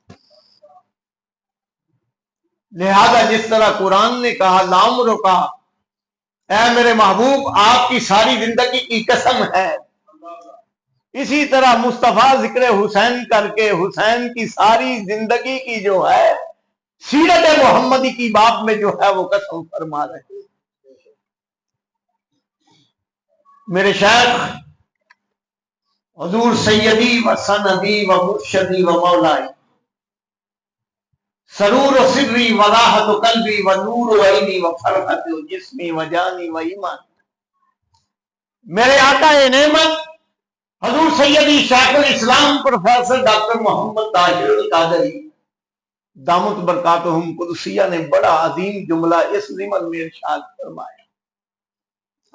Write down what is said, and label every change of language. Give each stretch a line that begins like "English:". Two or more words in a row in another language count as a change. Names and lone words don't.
Urdu: لہذا جس طرح قرآن نے کہا لعمرک، اے میرے محبوب آپ کی ساری زندگی کی قسم ہے، اسی طرح مصطفیٰ ذکر حسین کر کے حسین کی ساری زندگی کی جو ہے سیرت محمدی کی باب میں جو ہے وہ قسم فرما رہے ہیں۔ میرے شیخ حضور
Arabic: سیدی و سندی و مرشدی و مولائی سرور و سری و راحت و قلبی و نور و عینی و فرحت و جسمی و جانی و ایمان،
Urdu: میرے آقا نعمت حضور سیدی شیخ الاسلام پروفیسر ڈاکٹر محمد طاہر القادری دامت برکاتہم قدسیہ نے بڑا عظیم جملہ اس ضمن میں ارشاد فرمایا۔